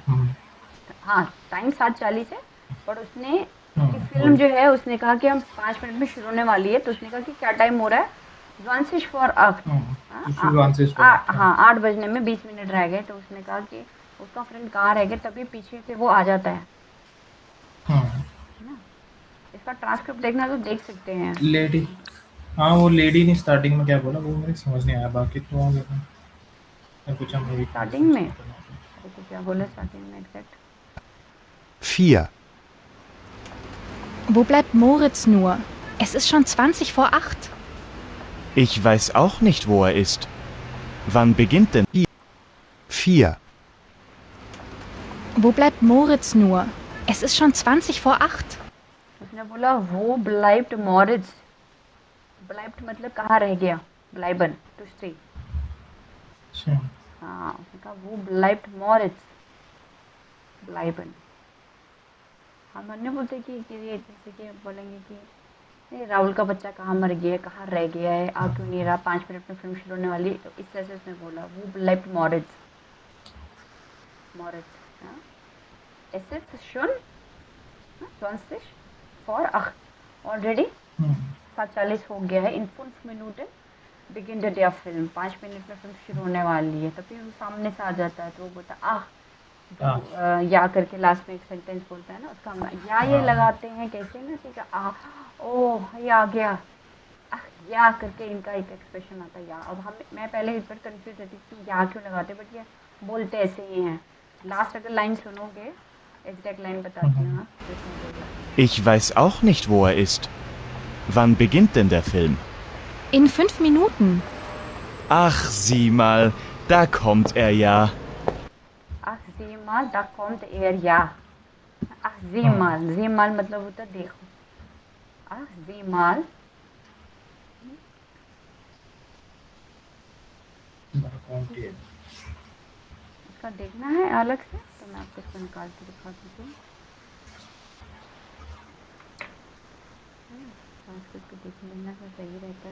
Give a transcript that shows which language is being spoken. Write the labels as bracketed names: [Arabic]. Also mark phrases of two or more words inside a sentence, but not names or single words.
[Hindi] हाँ टाइम 7:40 है पर उसने कि फिल्म जो है उसने कहा कि हम 5 मिनट में शुरू होने वाली है तो उसने कहा कि क्या टाइम हो रहा है [German] zwanzig vor acht [Hindi] हाँ 8 बजने में 20 मिनट रह गए तो उसने कहा कि उसका फ्रेंड कहाँ रह गया तभी पीछे से वो आ जाता है ना इसका ट्रांसक्रिप्ट देखना तो देख सकते हैं लेडी. हाँ वो लेडी ने स्टार्टिंग में क्या बोला वो मुझे समझ नहीं आया बाकी तो आ गया. मैं कुछ हम स्टार्टिंग में देखो क्या बोला स्टार्टिंग में [English] एग्जैक्ट [Hindi] 4, [German] Wo bleibt Moritz nur? Es ist schon 20 vor 8. Ich weiß auch nicht, wo er ist. Wann beginnt denn? 4, Wo bleibt Moritz nur? Es ist schon 20 vor 8. [Hindi] उसने बोला [German] wo bleibt Moritz [Hindi] ब्लाइब्ड मतलब कहाँ रह गया ब्लाइबन [English] to stay [Hindi] हाँ उसने कहा [German] wo bleibt Moritz bleiben [Hindi] हम अन्य बोलते कि ये जैसे कि बोलेंगे कि नहीं राहुल का बच्चा कहाँ मर गया है कहाँ रह गया है आ क्यों नहीं रहा 5 मिनट में फिल्म शुरू होने वाली तो इस तरह से उसने बोला [German] wo bleibt Moritz Moritz [Hindi] हाँ [German] es ist schon 20 vor 8 [Hindi] ऑलरेडी 7:40 हो गया है [German] in 5 Minuten beginn de der Film [Hindi] 5 मिनट में फिल्म शुरू होने वाली है तभी वो सामने से आ जाता है तो वो बोलता या करके लास्ट में एक सेंटेंस बोलता है ना उसका हम या ये लगाते हैं कैसे ना कि ओह ये आ गया या करके इनका एक एक्सप्रेशन आता है या अब हम मैं पहले इस पर कंफ्यूज रहती थी या क्यों लगाते बट ये बोलते ऐसे ही हैं लास्ट अगर लाइन सुनोगे [English] exact line [Hindi] बताती हूँ [German] Ich weiß auch nicht, wo er ist. Wann beginnt denn der Film? In 5 Minuten. Ach, sieh mal, da kommt er ja. Ach, sieh mal, da kommt er ja. Ach, sieh mal [Hindi] मतलब होता है देखो. [German] Ach, sieh mal. [Hindi] इसका देखना है अलग से तो मैं आपको इसको निकाल के दिखाती हूँ. ट्रांसक्रिप्ट देख लेना तो सही रहता है.